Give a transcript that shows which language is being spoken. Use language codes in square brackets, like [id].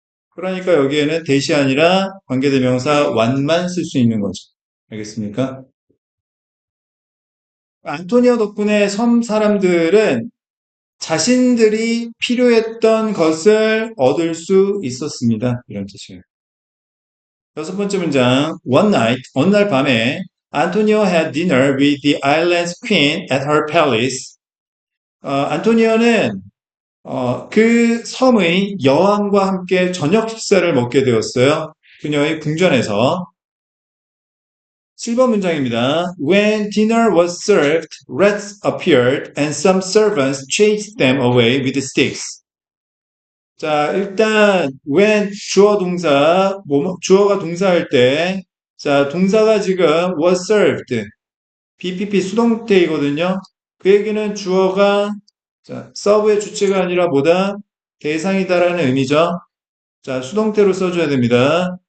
[ko] 그러니까 여기에는 대시 아니라 관계대명사 완만 쓸 수 있는 거죠. 알겠습니까? 안토니오 덕분에 섬 사람들은 자신들이 필요했던 것을 얻을 수 있었습니다. 이런 뜻이에요. 여섯 번째 문장. [en] One night, [ko] 어느 날 밤에 [en] Antonio had dinner with the island's queen at her palace. [ko] 안토니오는 그 섬의 여왕과 함께 저녁 식사를 먹게 되었어요. 그녀의 궁전에서. 7번 문장입니다. [en] When dinner was served, rats appeared and some servants chased them away with sticks. [ko] 자, 일단 when 주어 동사, 주어가 동사할 때, 자, 동사가 지금 [en] was served, [ko] BPP 수동태이거든요. 그 얘기는 주어가 자, 서브의 주체가 아니라 뭐다? 대상이다라는 의미죠. 자, 수동태로 써줘야 됩니다.